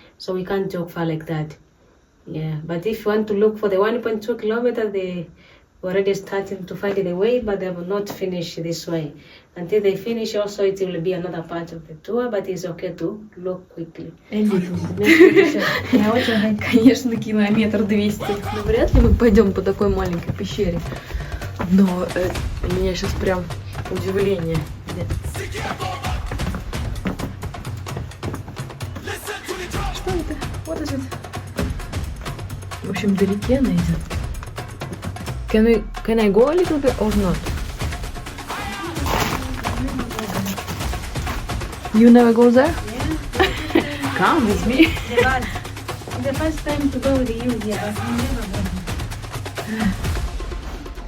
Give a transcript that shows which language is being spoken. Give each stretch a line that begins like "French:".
English: So we can't walk far like that. Yeah, but if you want to look for the 1.2 kilometer, they already started to find the way, but they will not finish this way. Until they finish, also it will be another part of the tour, but it's okay to look quickly.
Russian: Конечно, километр 200. Но вряд ли мы пойдем по такой маленькой пещере. Но у меня сейчас прям удивление. Что это? Вот это. В общем, вдалеке она идет.
English: Can I go a little bit or not? You never go there? Yeah. Come with me. The first time to go with you, yeah, but we never go.